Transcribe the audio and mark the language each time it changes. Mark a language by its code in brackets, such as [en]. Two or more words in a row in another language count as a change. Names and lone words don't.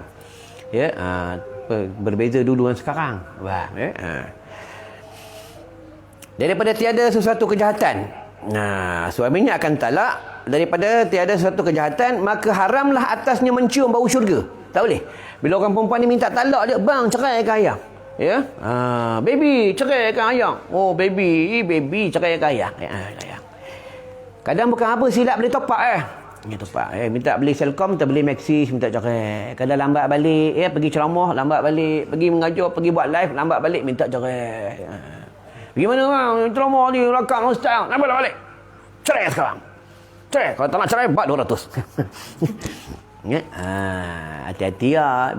[ms] Ya, berbeza dulu dengan sekarang. Faham ya? Daripada tiada sesuatu kejahatan. Suaminya akan talak daripada tiada sesuatu kejahatan, maka haramlah atasnya mencium bau syurga. Tak boleh. Bila orang perempuan ni minta talak dia, bang ceraikan ayang. Ya. Baby ceraikan ayang. Oh baby ceraikan ayang. Ayang. Kadang bukan apa silap boleh [en] top up top up. [ms] Minta beli Selcom, minta beli Maxis, minta cerai. Kadang lambat balik, pergi ceramah lambat balik, pergi mengajar, pergi buat live lambat balik, minta cerai. Gimana bang? Ceramah ni rakam ustaz. Nampak balik. Cerai sekarang. Cerai. Kalau tak nak cerai, buat 200. Ya. Hati-hati lah.